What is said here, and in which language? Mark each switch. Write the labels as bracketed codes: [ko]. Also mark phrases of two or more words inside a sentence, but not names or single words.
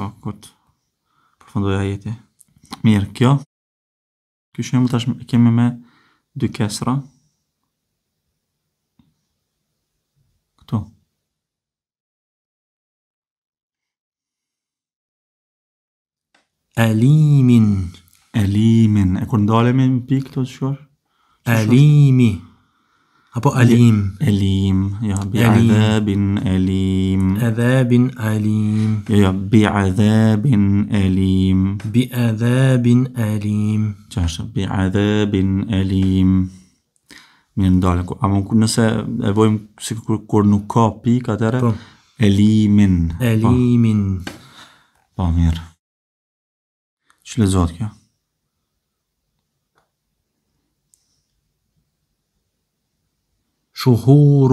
[sq] po kur të përfundoj ajeti mirë kjo shembull tash kemi me dy kesra këtu [ar] أليم [sq] elimin e kur ndalemi në pik këtu të shkosh [ar] أليم apo أليم أليم ja بعذاب أليم عذاب أليم ja بعذاب أليم بأذاب أليم [sq] qashtu [ar] بعذاب أليم [sq] mirë ndalem ama nëse e vojmë si kur nuk ka pik atëre po elimin [ar] أليم [sq] po mirë çu lexohet kjo [ar] شهور